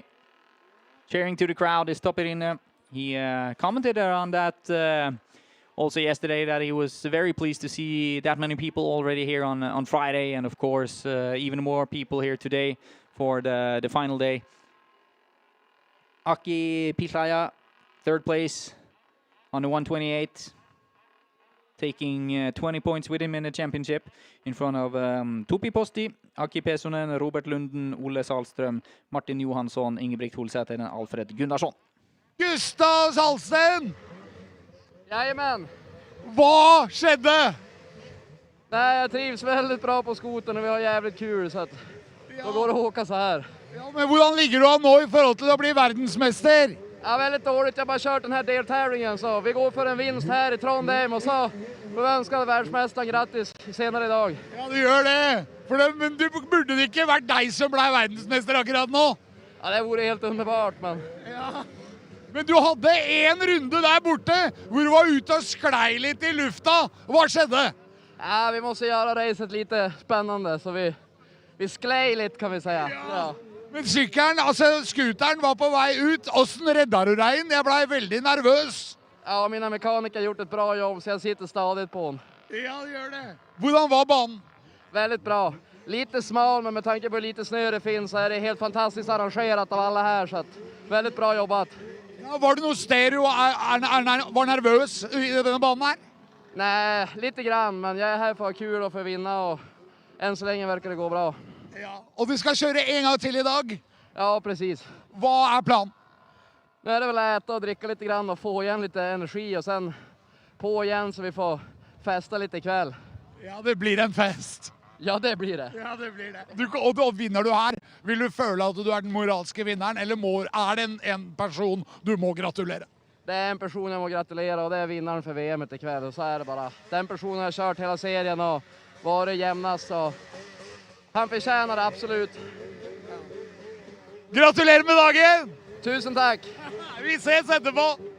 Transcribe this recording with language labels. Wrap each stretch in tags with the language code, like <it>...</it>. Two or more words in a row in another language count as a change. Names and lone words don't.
<en>Cheering to the crowd is Topi Rinne. He commented on that also yesterday, that he was very pleased to see that many people already here on Friday, and of course even more people here today for the final day. Aki Pihlaja, 3rd place on the 128, taking 20 points with him in the championship, in front of Topi Posti, Aki Pesonen, Robert Lunden, Olle Salström, Martin Johansson, Ingebrigt Holsäter och Alfred Gunnarsson. Gustav Salsten!</en> <sv>Jajamän! Vad skedde? Nej, jag trivs väldigt bra på skoten och vi har jävligt kul, så att då går det att åka så här.</sv> <no>Ja, men hvordan ligger du an nå i forhold til å bli verdensmester?</no> <sv>Ja, väldigt dåligt. Jag har bara kört den här deltävlingen, så vi går för en vinst här i Trondheim, och så får vi önska världsmästaren grattis senare idag. Ja, du gör det.</sv> <no>Men du burde det ikke vært deg som ble verdensmester akkurat nå?</no> <sv>Ja, det vore helt underbart, men... Ja.</sv> <no>Men du hadde en runde der borte, hvor du var ute og sklei litt i lufta. Hva skjedde?</no> <sv>Ja, vi måste göra racet lite spännande, så vi</sv> <no>sklei litt,</no> <sv>kan vi säga. Ja.</sv> <no>Men sykkelen, altså skuteren var på vei ut. Hvordan redda du deg inn? Jeg ble veldig nervøs. Ja,</no> <sv>mina mekaniker har gjort ett bra jobb, så jag sitter stadigt på den. Ja, det gör det.</sv> <no>Hvordan var banan?</no> <sv>Väldigt bra. Lite smal, men med tanke på hur lite snö det finns så är det helt fantastiskt arrangerat av alla här, så att väldigt bra jobbat.</sv> <no>Ja, var det noe stereo? Var nervøs i denne banen her?</no> <sv>Nej, lite grann, men jag är här för att ha kul och för att vinna och än så länge verkar det gå bra.</sv> <no>Ja, og du skal kjøre en gang til i dag?</no> <sv>Ja, precis.</sv> <no>Hva er planen?</no> <sv>Nu är det väl att äta och dricka lite grann och få igen lite energi och sen på igen så vi får festa lite ikväll.</sv> <no>Ja, det blir en fest.</no> <sv>Ja, det blir det.</sv> <no>Ja, det blir det. Og da vinner du her. Vil du føle at du er den moralske vinneren, eller er det en person du må gratulere?</no> <sv>Det är en person jag må gratulera och det är vinnaren för VM ikväll. Och så är det bara. Den personen har kört hela serien och varit jämnast. Och han förtjänar det absolut.</sv> <no>Gratulerer med dagen!</no> <sv>Tusen tack!</sv> <no>Vi ses etterpå!</no>